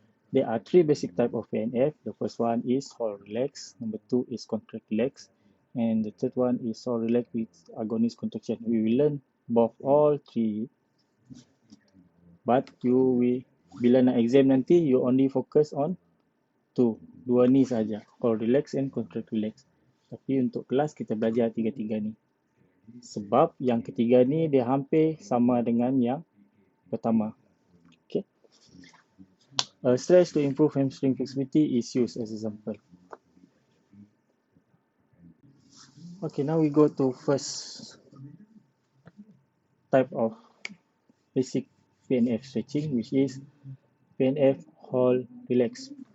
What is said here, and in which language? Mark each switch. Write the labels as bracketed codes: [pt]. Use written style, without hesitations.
[en] There are three basic types of PNF. The first one is hold relax, number two is contract relax, and the third one is hold relax with agonist contraction. We will learn all three, but [ms] bila nak exam nanti, [en] you only focus on [ms] dua ni saja, [en] hold relax and contract relax. [ms] Tapi untuk kelas kita belajar tiga-tiga ni. Sebab yang ketiga ni dia hampir sama dengan yang pertama. [en] Okay. A stretch to improve hamstring flexibility is used as example. Okay, now we go to first type of basic PNF stretching, which is PNF hold relax.